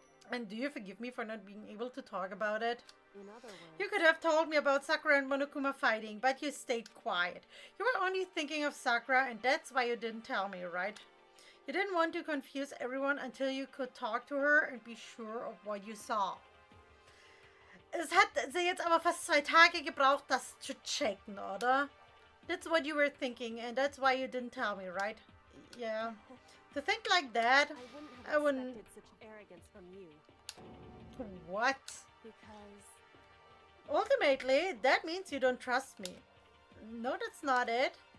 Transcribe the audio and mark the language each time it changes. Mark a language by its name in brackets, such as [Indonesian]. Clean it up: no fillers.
[English] And do you forgive me for not being able to talk about it? You could have told me about Sakura and Monokuma fighting, but you stayed quiet. You were only thinking of Sakura, and that's why you didn't tell me, right? You didn't want to confuse everyone until you could talk to her and be sure of what you saw. [German] Es hat sie jetzt aber fast 2 Tage gebraucht, das zu checken, oder? [English] That's what you were thinking, and that's why you didn't tell me, right? Yeah. To think like that, I wouldn't... such arrogance from you. What? Because... Ultimately, that means you don't trust me. No, that's not it.